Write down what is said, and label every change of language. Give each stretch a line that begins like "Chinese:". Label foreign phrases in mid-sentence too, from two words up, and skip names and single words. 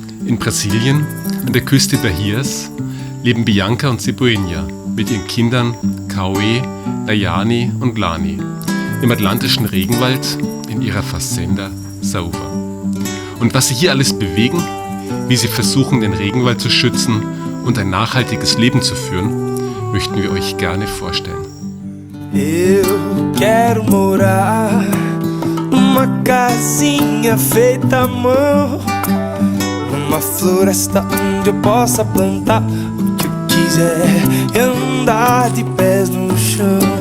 German: In Brasilien, an der Küste Bahias, leben Bianca und Sebuenia mit ihren Kindern Cauê, Daiane und Lani im atlantischen Regenwald in ihrer Fazenda Saúva. Und was sie hier alles bewegen, wie sie versuchen, den Regenwald zu schützen und ein nachhaltiges Leben zu führen, möchten wir euch gerne vorstellen.
Portuguese: Eu quero morar numa casinha feita à mão, numa floresta onde eu possa plantar o que eu quiser e andar de pés no chão.